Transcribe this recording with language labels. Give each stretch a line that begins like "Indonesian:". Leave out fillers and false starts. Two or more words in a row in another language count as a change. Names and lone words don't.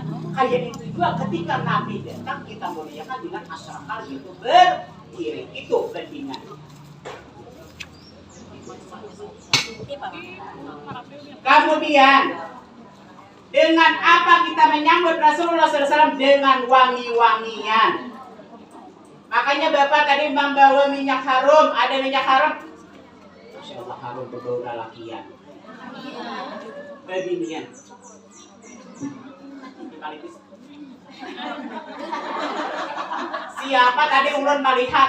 Indonesian: Kayak itu juga ketika Nabi datang kita muliakan dengan asalkan itu berdiri. Itu pentingan. Kemudian dengan apa kita menyambut Rasulullah SAW? Dengan wangi-wangian. Makanya Bapak tadi membawa minyak harum. Ada minyak harum?
Arabic: Masya Allah,
Indonesian: harum berbau lalakian. Beginian. Siapa tadi ulun melihat?